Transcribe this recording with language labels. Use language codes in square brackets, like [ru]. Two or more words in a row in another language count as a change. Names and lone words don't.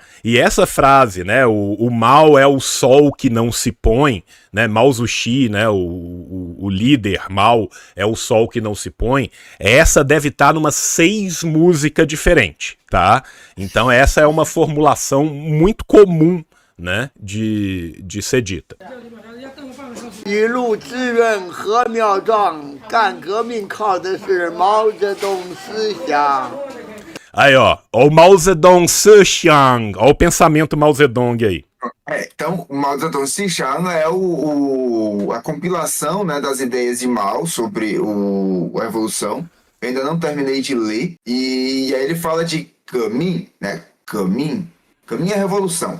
[pt] E essa frase, né, o Mao é o sol que não se põe, né, Mao Zedong, né, o líder Mao é o sol que não se põe, essa deve estar numa 6 músicas diferentes, tá? Então essa é uma formulação muito comum, né, de ser dita. [zh] 一路志愿和苗壮，干革命靠的是毛泽东思想。 [pt] Aí, ó o Mao Zedong Sixiang, ó o pensamento Mao Zedong aí. Então, o Mao Zedong Sixiang é a compilação, né, das ideias de Mao sobre a evolução. Eu ainda não terminei de ler. E aí ele fala de Kamin, né? Kamin é revolução.